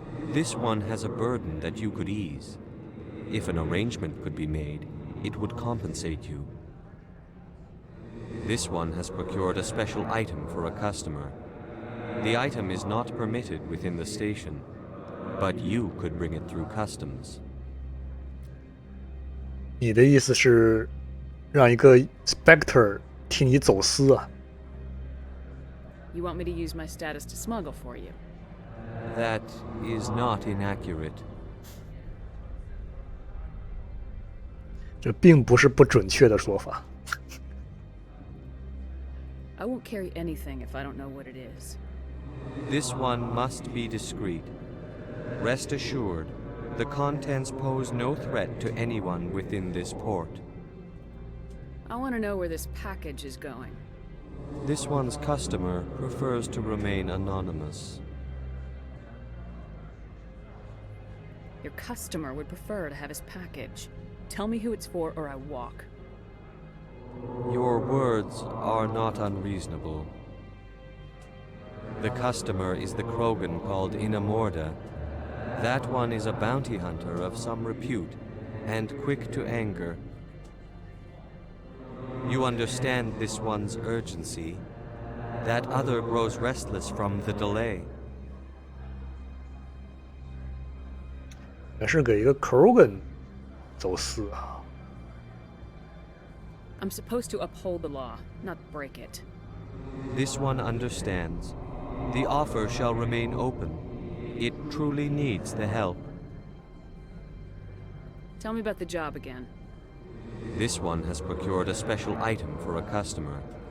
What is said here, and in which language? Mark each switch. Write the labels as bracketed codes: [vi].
[en] This one has a burden that you could ease. If an arrangement could be made, it would compensate you. This one has procured a special item for a customer. The item is not permitted within the station. but you could bring it through customs. [zh] 你的意思是让一个 Spectre 替你走私啊？ [en] You want me to use my status to smuggle for you? That is not inaccurate. [zh] 这并不是不准确的说法。 [en] I won't carry anything if I don't know what it is. This one must be discreet. Rest assured, the contents pose no threat to anyone within this port. I want to know where this package is going. This one's customer prefers to remain anonymous. Your customer would prefer to have his package. Tell me who it's for or I walk. Your words are not unreasonable. The customer is the Krogan called Inamorda. That one is a bounty hunter of some repute, and quick to anger. You understand this one's urgency. That other grows restless from the delay. [zh] 也是给一个 Krogan 走私啊。 [en] I'm supposed to uphold the law, not break it. This one understands. The offer shall remain open. It truly needs the help. Tell me about the job again. This one has procured a special item for a customer.